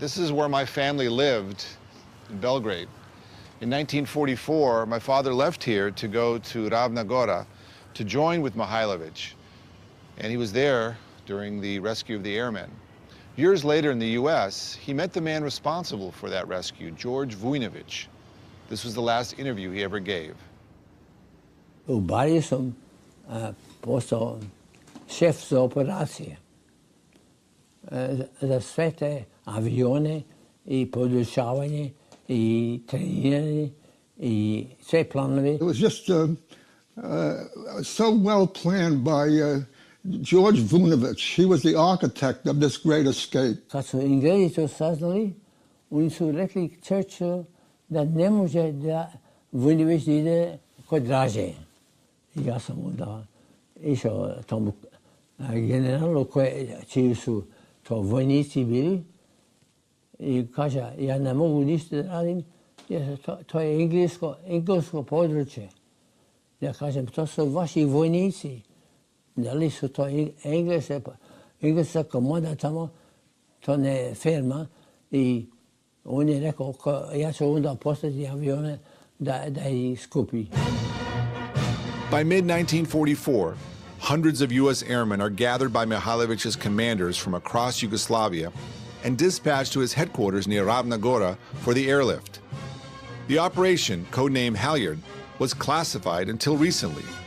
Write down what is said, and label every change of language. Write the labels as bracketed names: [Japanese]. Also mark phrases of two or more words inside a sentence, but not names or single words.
[English] This is where my family lived in Belgrade. In 1944, my father left here to go to Ravna Gora to join with Mihailovich. And he was there during the rescue of the airmen. Years later in the US, he met the man responsible for that rescue, George Vujnović. This was the last interview he ever gave. [Serbian] U Bari sam postao šef za operacije. Za sve te avione I podučavanje I treniranje I sve planove. [English] It was just so well planned by George Vujnović. He was the architect of this great escape. [Serbian] Kad su Englezi to saznali, oni su rekli Churchillu da ne može da Vujnović ide kod Draže. Ja sam onda išao tomu generalu čiji su to vojnici bili I kaže, ja ne mogu ništa da radim, jer to je englesko područje. Ja kažem, to su vaši vojnici. Da li su to engleska komoda tamo, to ne je ferma. I on je rekao, ja ću onda poslati avione da ih skupi. [English] By mid-1944, hundreds of U.S. airmen are gathered by Mihailović's commanders from across Yugoslavia and dispatched to his headquarters near Ravna Gora for the airlift. The operation, codenamed Halliard, was classified until recently.